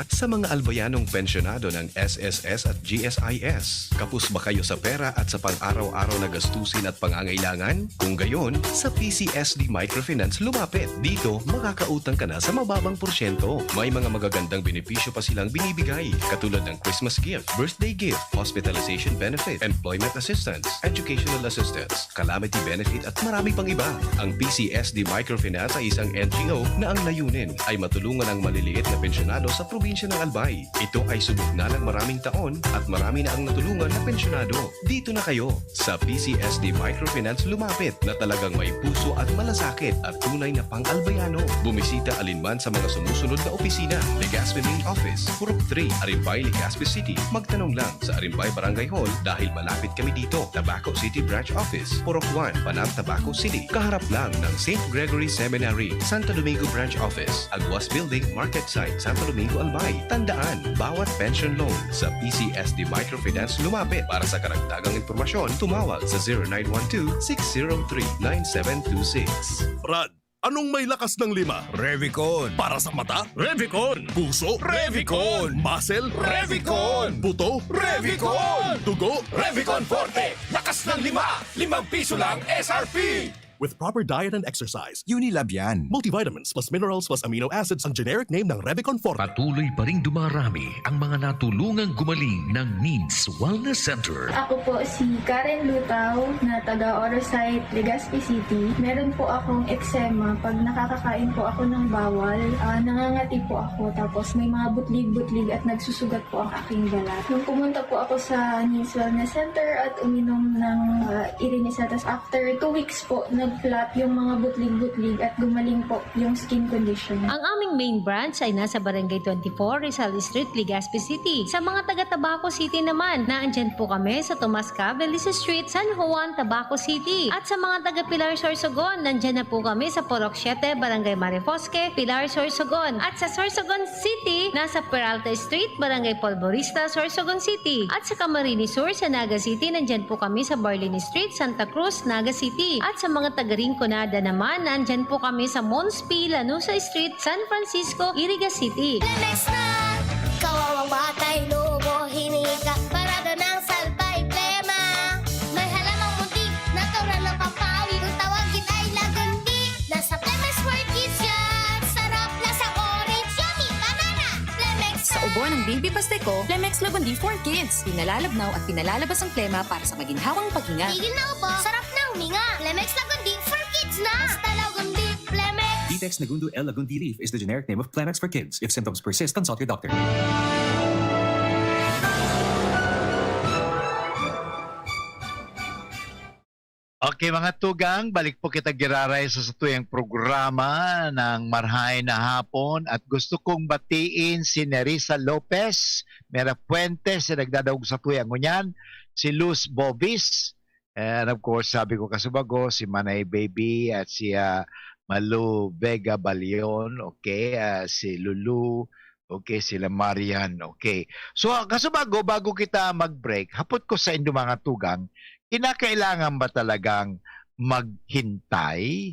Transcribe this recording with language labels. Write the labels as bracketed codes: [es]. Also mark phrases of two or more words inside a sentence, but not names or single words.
[tl] Sa mga albayanong pensyonado ng SSS at GSIS? Kapos ba kayo sa pera at sa pang-araw-araw na gastusin at pangangailangan? Kung gayon, sa PCSD Microfinance lumapit. Dito, makakautang ka na sa mababang porsyento. May mga magagandang benepisyo pa silang binibigay, katulad ng [en] Christmas gift, birthday gift, hospitalization benefit, employment assistance, educational assistance, calamity benefit [tl] at marami pang iba. Ang PCSD Microfinance ay isang NGO na ang layunin ay matulungan ang maliliit na pensyonado sa probinsya ng Albay. Ito ay subok na ng maraming taon at marami na ang natulungan na pensyonado. Dito na kayo sa PCSD Microfinance lumapit na talagang may puso at malasakit at tunay na pang-albayano. Bumisita alinman sa mga sumusunod na opisina. Legazpi Main Office, Purok 3, Arimbay, Legazpi City. Magtanong lang sa Arimbay Barangay Hall dahil malapit kami dito. Tabaco City Branch Office, Purok 1, Panang, Tabaco City. Kaharap lang ng St. Gregory Seminary, Santo Domingo Branch Office, Aguas Building, Market Site, Santo Domingo, Albay. Tandaan, bawat pension loan sa PCSD Microfinance lumapit. Para sa karagdagang impormasyon, tumawag sa 0912-603-9726. Brad, anong may lakas ng 5? Revicon. Para sa mata? Revicon. Puso? Revicon. Muscle? Revicon. Buto? Revicon. Dugo? Revicon Forte. Lakas ng 5. 5 piso lang SRP. [en] With proper diet and exercise, [tl] Unilab yan. [en] multivitamins plus minerals plus amino acids ang generic name ng Revicon Forte. [tl] Patuloy pa ring dumarami ang mga natulungang gumaling ng Means Wellness Center. Ako po si Karen Lutaw na taga Orosite, Legazpi City. Meron po akong eczema. Pag nakakakain po ako ng bawal, nangangati po ako. Tapos may mga butlig-butlig at nagsusugat po ang aking balat. Nung pumunta po ako sa Means Wellness Center at uminom ng Irinisa, tapos [en] after 2 weeks [tl] po, nag-flat yung mga butlig-butlig at gumaling po yung [en] skin condition. [tl] Ang aming main branch ay nasa Barangay 24, Rizal Street, Legazpi City. Sa mga taga Tabaco City naman, naandyan po kami sa Tomas Belize Street, San Juan, Tabaco City. At sa mga taga Pilar Sorsogon, nandyan na po kami sa Purok 7, Barangay Marifosque, Pilar Sorsogon. At sa Sorsogon City, nasa Peralta Street, Barangay Polvorista, Sorsogon City. At sa Camarines Sur, sa Naga City, nandyan po kami sa Barlini Street, Santa Cruz, Naga City. At sa mga taga Rinconada naman, nandyan po kami sa Monspi, Lanusa Street, San Francisco, Iriga City. Lemex na, kawawang batay, lobo, hinika, parada ng salbay, plema. May halamang muntik, natural ng papawi, kung tawagin ay lagundi. Nasa Lemex for Kids yan, sarap, lasang orange, yummy, banana. Lemex Sa ubo ng Baby Pasteco, Lemex Lagundi for Kids. Pinalalabnaw at pinalalabas ang plema para sa maginhawang paghinga. tigil na ubo, sarap na huminga. Lemex Lagundi for Kids na. Basta Lagundi, Lemex. Detex Nagundu L. [en] Lagundi Leaf is the generic name of Plemex for kids. If symptoms persist, consult your doctor. [bik] Okay mga tugang, balik po kita giraray sa tuyang programa ng Marhay na Hapon at gusto kong batiin si Nerissa Lopez, Mera Puentes, si nagdadaog sa tuyang ngunyan, si Luz Bobis, [en] and of course [bik] sabi ko kasubago, si Manay Baby at si Malu Vega Balion, okay, si Lulu, okay, sila Marian, okay. So kasubago, bago kita mag-break, hapot ko sa inyo mga tugang, kinakailangan ba talagang maghintay?